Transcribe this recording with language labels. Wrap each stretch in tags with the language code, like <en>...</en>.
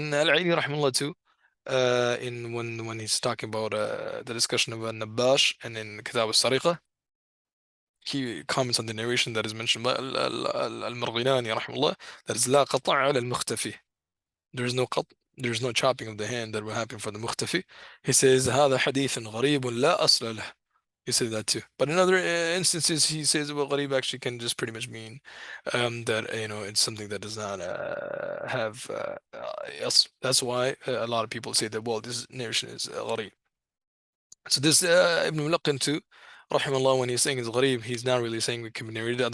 <en>And Al-Aini rahimahullah too, in when he's talking about the discussion of Nabash and in Kitab al-Sariqah, he comments on the narration that is mentioned by Al-Marghilani rahimahullah, that is</en> <ar>لا قطع على المختفي.</ar> <en>There is no there is no chopping of the hand that will happen for the mukhtafi. He says</en> <ar>هذا حديث غريب لا أصل له.</ar> <en>He said that too. But in other instances, he says, well, gharib actually can just pretty much mean that, it's something that does not have yes. That's why a lot of people say that, well, this narration is gharib. So this Ibn Mulaqin too, rahimahullah, when he's saying it's gharib, he's not really saying it can be narrated.</en>